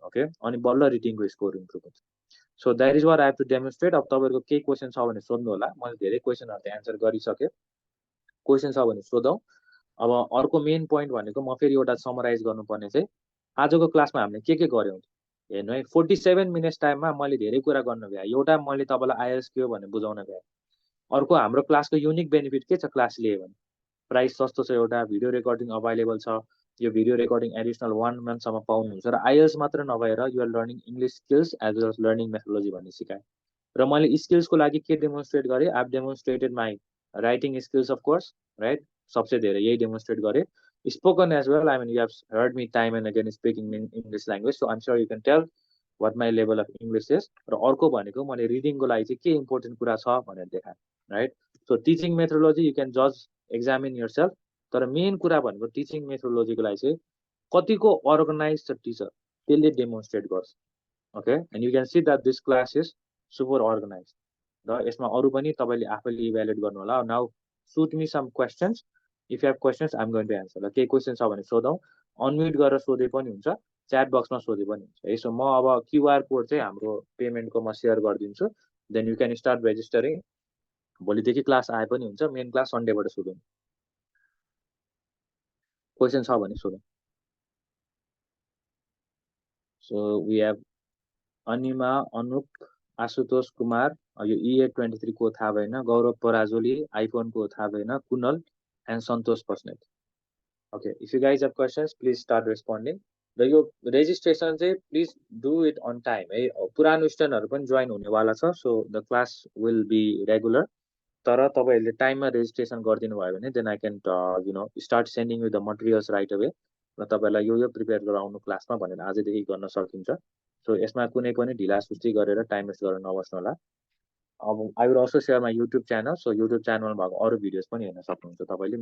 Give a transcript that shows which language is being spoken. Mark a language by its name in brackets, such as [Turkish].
[Nepali] Okay, अनि बल्ल रिडिङको score improve हुन्छ। [English] So that is what I have to demonstrate. [Nepali] अब तपाईँहरूको केही क्वेसन छ भने सोध्नु होला, मैले धेरै क्वेसनहरू त एन्सर गरिसकेँ। क्वेसन छ भने सोधौँ। अब अर्को मेन पोइन्ट भनेको, म फेरि एउटा समराइज गर्नुपर्ने चाहिँ, आजको क्लासमा हामीले के गऱ्यौँ हेर्नु है। 47 मिनट्स टाइममा मैले धेरै कुरा गर्न भ्याएँ। एउटा, मैले तपाईँलाई आइएल्स के हो भनेर बुझाउन भ्याएँ। अर्को, हाम्रो क्लासको युनिक बेनिफिट के छ क्लास लियो भने, प्राइस सस्तो छ, एउटा भिडियो रेकर्डिङ अभाइलेबल छ। यो भिडियो रेकर्डिङ एडिसनल 1 मन्थसम्म पाउनुहुन्छ। र आइएल्स मात्र नभएर [English] your learning English skills as well as learning methodology [Nepali] भन्ने सिकाएँ। र मैले स्किल्सको लागि के डेमोन्स्ट्रेट गरेँ, [English] I have demonstrated my writing skills of course, [Nepali] right, सबसे धेरै यही डेमोन्स्ट्रेट गरेँ। [English] Spoken as well, I mean you have heard me time and again speaking in English language, so I'm sure you can tell what my level of English is. [Nepali] र अर्को भनेको, मैले रिडिङको लागि चाहिँ के इम्पोर्टेन्ट कुरा छ भनेर देखाएँ, right. [English] So teaching methodology you can जज examine your self. [Nepali] तर मेन कुरा भनेको टिचिङ मेथोलोजीको लागि चाहिँ कतिको अर्गनाइज छ टिचर, त्यसले डेमोन्स्ट्रेट गर्छ। [English] Okay, and you can see that this class is super organize. [Nepali] र यसमा अरू पनि तपाईँले आफैले इभ्यालुएट गर्नु होला। [English] Now shoot me some questions, if you have questions I'm going to answer. [Nepali] र केही क्वेसन छ भने सोधौँ, अनम्युट गरेर सोधे पनि हुन्छ, च्याट बक्समा सोधे पनि हुन्छ। यसो म अब क्युआर कोड चाहिँ हाम्रो पेमेन्टको म सेयर गरिदिन्छु, [English] Then you can start registering. [Nepali] भोलिदेखि क्लास आए पनि हुन्छ, मेन क्लास सन्डेबाट सुरु हुन्छ। क्वेसन छ भने सोधौँ। सो वी हेभ अनिमा, अनुप, आशुतोष कुमार, यो EA23 को थाहा भएन, गौरव पराजुली, आइफोनको थाहा भएन, कुनल and Santosh Basnet. [English] Okay, if you guys have questions please start responding. [Nepali] र यो रेजिस्ट्रेसन चाहिँ please do it on time है। पुरानो स्टुडेन्टहरू पनि जोइन हुनेवाला छ, [English] So the class will be regular. [Nepali] तर तपाईँहरूले टाइममा रेजिस्ट्रेसन गरिदिनु भयो भने [English] Then I can start sending you the materials right away. [Nepali] र तपाईँलाई यो प्रिपेयर गराउनु क्लासमा भनेर आजदेखि गर्न सकिन्छ। सो यसमा कुनै पनि ढिला सुस्ती गरेर टाइम वेस्ट गरेर नबस्नु होला। [English] अब I will also share my YouTube channel, [Nepali] so YouTube च्यानलमा भएको अरू भिडियोज पनि हेर्न सक्नुहुन्छ तपाईँले।